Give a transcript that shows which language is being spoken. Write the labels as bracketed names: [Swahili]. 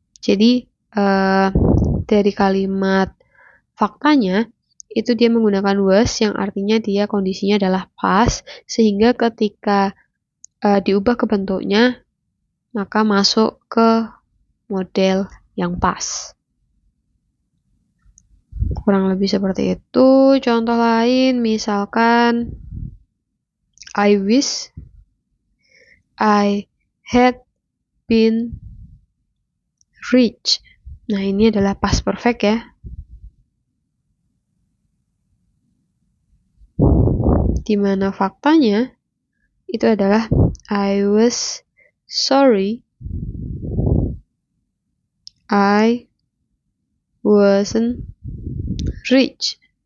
[Indonesian] Jadi dari kalimat faktanya itu dia menggunakan was yang artinya dia kondisinya adalah past, sehingga ketika diubah ke bentuknya maka masuk ke model yang pas. Kurang lebih seperti itu. Contoh lain misalkan [English] I wish I had been rich. [Indonesian] Nah, ini adalah past perfect ya. Dimana faktanya itu adalah [English] I was sorry I wasn't rich.